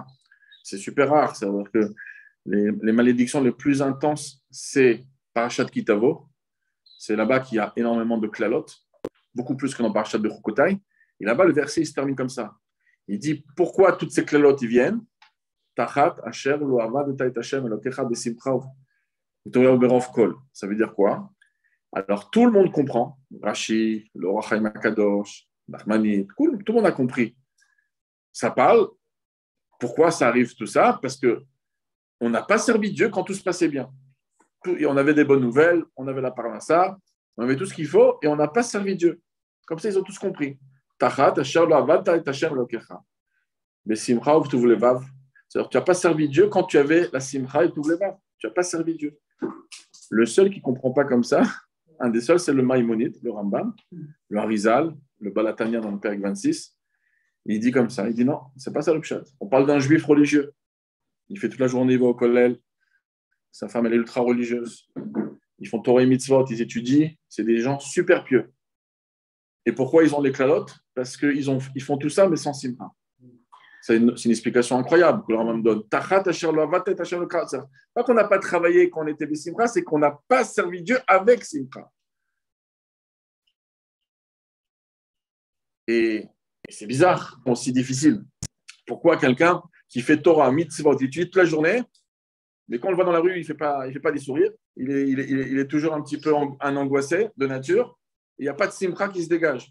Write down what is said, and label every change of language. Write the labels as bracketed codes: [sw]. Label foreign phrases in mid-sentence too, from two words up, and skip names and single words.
[fr] C'est super rare, c'est-à-dire que les malédictions les plus intenses, c'est Parashat Kitavo, c'est là-bas qu'il y a énormément de klalot, beaucoup plus que dans Parashat de Chukotai. Et là-bas, le verset il se termine comme ça. Il dit pourquoi toutes ces klalot ils viennent. [he] תחת אשר לא עבד את השם אלוקיך בשמחה ותורה כל. [fr] Ça veut dire quoi? Alors tout le monde comprend. Rashi, le Roi Chaim Akadosh, Nachmani, tout le monde a compris. Ça parle. Pourquoi ça arrive tout ça? Parce que on n'a pas servi Dieu quand tout se passait bien. Et on avait des bonnes nouvelles, on avait la parnassa, on avait tout ce qu'il faut et on n'a pas servi Dieu. Comme ça, ils ont tous compris. [he] תחת אשר לא עבד את השם אלוקיך בשמחה ולבב. [fr] C'est-à-dire, tu n'as pas servi Dieu quand tu avais la simcha et tout le vav. Tu n'as pas servi Dieu. Le seul qui ne comprend pas comme ça, un des seuls, c'est le Maïmonide, le Rambam, le Harizal, le Balatania dans le Pérec 26. Il dit comme ça, il dit non, ce n'est pas ça le pshat. On parle d'un juif religieux. Il fait toute la journée, il va au kollel. Sa femme, elle est ultra religieuse. Ils font Torah et mitzvot, ils étudient. C'est des gens super pieux. Et pourquoi ils ont les klalotes? Parce qu'ils font tout ça, mais sans simcha. C'est une explication incroyable que le Rambam donne. [he] תחת אשר לא עבדת את השם אלוקיך. [fr] C'est pas qu'on n'a pas travaillé quand on était des simcha, c'est qu'on n'a pas servi Dieu avec simcha. Et c'est bizarre, aussi difficile. Pourquoi quelqu'un qui fait Torah, mitzvot, il étudie toute la journée, mais quand on le voit dans la rue, il fait pas des sourires, il est toujours un petit peu un angoissé de nature, il n'y a pas de simcha qui se dégage.